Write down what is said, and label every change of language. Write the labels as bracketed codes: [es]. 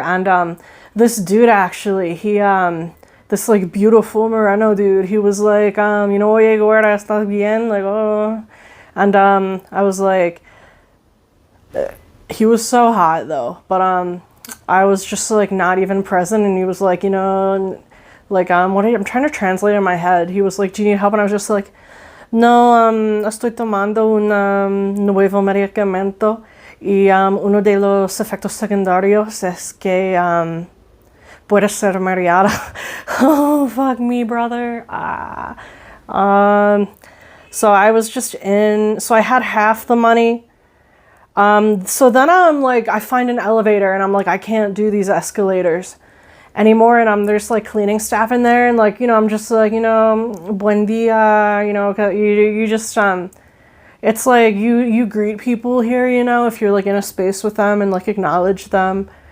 [en] And this dude actually, he this like beautiful Moreno dude, he was like, [es] oye, gorda, estás bien? [en] Like, oh. And I was like, he was so hot though. But I was just like not even present, and he was like, like, I'm trying to translate in my head. He was like, do you need help? And I was just like, [es] no, estoy tomando un nuevo medicamento y uno de los efectos secundarios es que puede ser mareada. [en] Oh, fuck me, brother. So I was just so I had half the money. So then I'm like, I find an elevator and I'm like, I can't do these escalators anymore, and there's like cleaning staff in there, and like, I'm just like, [es] buen dia, [en] you just it's like you greet people here, if you're like in a space with them and like acknowledge them.